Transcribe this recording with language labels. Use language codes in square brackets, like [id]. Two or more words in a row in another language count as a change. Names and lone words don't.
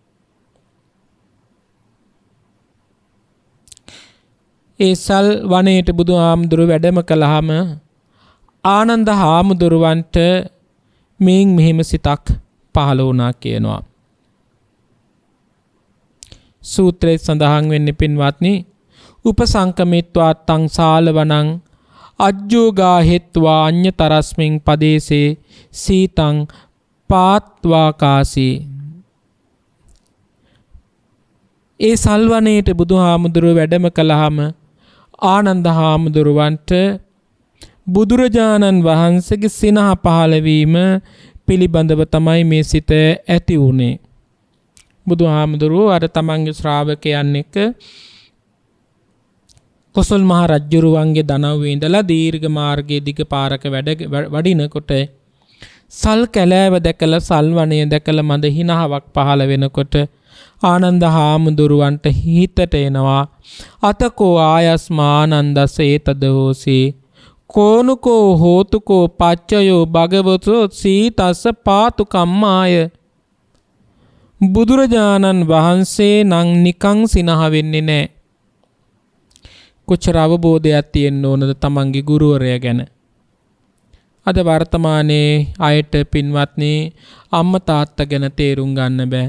[si] ඒ සල් වනයේට බුදුහාමුදුරුව වැඩම කළාම ආනන්ද හාමුදුරුවන්ට මේන් මෙහෙම සිතක් පහළ වුණා කියනවා. සූත්‍රයේ සඳහන් වෙන්නේ පින්වත්නි, [pi] උපසංකමිත්වා තං සාලවනං අජ්ජෝගා හෙත්වා අඤ්ඤතරස්මින් පදේසේ සීතං පාත්වාකාසී. [si] ඒ සල්වනයේට බුදුහාමුදුරුව වැඩම කළාම ආනන්ද හාමුදුරුවන්ට බුදුරජාණන් වහන්සේගේ සිනහ පහළවීම පිළිබඳව තමයි මේ සිත ඇති වුණේ. බුදුහාමුදුරුවෝ අර තමන්ගේ ශ්‍රාවකයන් එක්ක කොසල් මහ රජුරුවන්ගේ දනව්වේ ඉඳලා දීර්ඝ මාර්ගයේ දිග පාරක වඩිනකොට සල් කැලෑව දැකලා, සල් වනය දැකලා මඳ හිනහාවක් පහළ වෙනකොට ආනන්ද හාමුදුරුවන්ට හිතට එනවා, [pi] අතකෝ ආයස්මානන්දස ඒතදෝසී කෝනුකෝ හෝතුකෝ පච්චයෝ භගවතෝ සීතස්ස පාතු කම්මාය. [si] බුදුරජාණන් වහන්සේ නම් නිකං සිනහ වෙන්නේ නැහැ. කොච්චර අවබෝධයක් තියෙන්න ඕනද තමන්ගේ ගුරුවරයා ගැන. අද වර්තමානයේ අයට පින්වත්නි අම්මා තාත්තා ගැන තේරුම් ගන්න බෑ.